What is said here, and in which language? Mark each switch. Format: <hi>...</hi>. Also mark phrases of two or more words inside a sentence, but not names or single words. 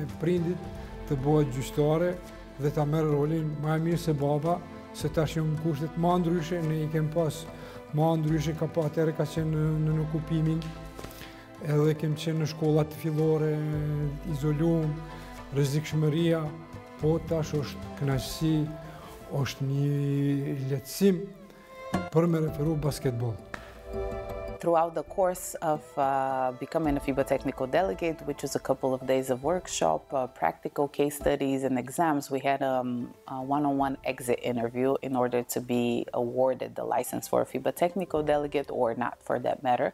<sq>prindit të bëhet gjyqtare dhe ta merr rolin më mirë se baba, se tash janë kushtet më ndryshe, ne i kem pas më ndryshe, ka pa atëherë ka qenë në okupimin, edhe kem qenë në shkollat fillore, izolum, rrezikshmëria, po tash është kënaqësi, është një lehtësim për me referu basketbol.</sq> <en>Throughout the course of becoming a FIBA technical delegate, which is a couple of days of workshop, practical case studies and exams, we had a one-on-one exit interview in order to be awarded the license for a FIBA technical delegate, or not for that matter.</en>